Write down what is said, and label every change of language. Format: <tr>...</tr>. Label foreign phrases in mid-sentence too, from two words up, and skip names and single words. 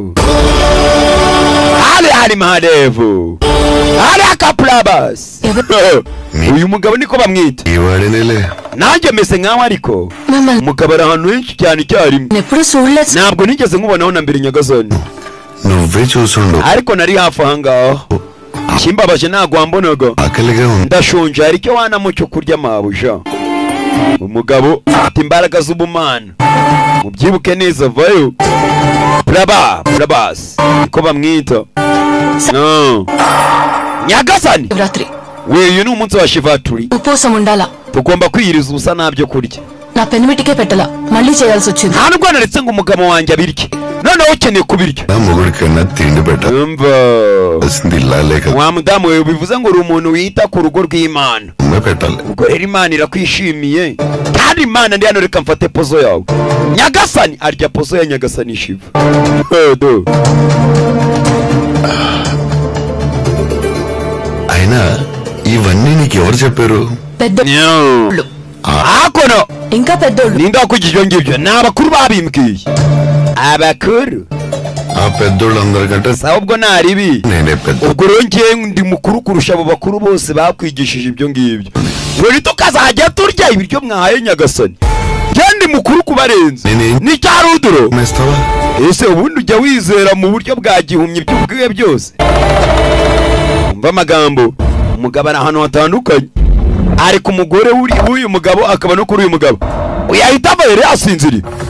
<rw>hari mahadevu hari akaplabas uyu mugabo niko bamwita nanjye mese nkaho ariko umugabo ari ahantu henshi cyane icyarimwe ntabwo nigeze nkubonaho na mbere nyagasani</rw> <te>నువ్వే చూసుండు</te> <rw>ariko nari hafi ahangaho kimbabaje ntabwo wambonaga ndashonje hari icyo wanamo cyo kurya mabuja umugabo afite imbaraga z'ubumana mubyibuke neza vayo Prabhas niko bamwita nyagasani uyu ni umunsi wa shivaturi</rw> <te>ఉపవాసం ఉండాలా</te> <rw>tugomba kwiyiriza ubusa ntabyo kurya</rw> <te>నా పెనిమిటికే పెట్టలా మళ్ళీ చేయాల్సి వచ్చింది</te> <rw>nta nubwo naretse ngo umugabo wanjye abirye noneho ukeneye kubirya</rw> <te>మొగుడికన్నా తిండి పెట్టాలి</te> <rw>wa mudamu we bivuze ngo uri umuntu wita ku rugo rw'imana ubwo rero imana irakwishimiye kandi imana ndi hano reka mfate pozo yawe nyagasani arya pozo ya nyagasani shiva</rw> <te>అయినా ఇవన్నీ నీకు ఎవరు చెప్పారు</te> <rw>hakono</rw> <te>ఇంకా పెద్దోళ్ళు</te> <rw>ninda wakugije ngibyo ni abakuru babimbwiye abakuru</rw> <te>ఆ పెద్దోళ్ళందరికంటే</te> <rw>ahubwo naribi</rw> <te>నేనే పెద్ద</te> <rw>ubwo rero ngewe ndi mukuru kurusha abo bakuru bose bakwigishije ibyo ngibyo rero tukazajya turya ibiryo mwahaye nyagasani kandi mukuru kubarenze ni cyaruduro ese ubundi ujya wizera mu buryo bwa gihumye by'ubwiwe byose umva amagambo umugabo ari ahantu hatandukanye ari ku mugore w'uyu mugabo akaba no kuri uyu mugabo uyahita yari yasinziriye</rw>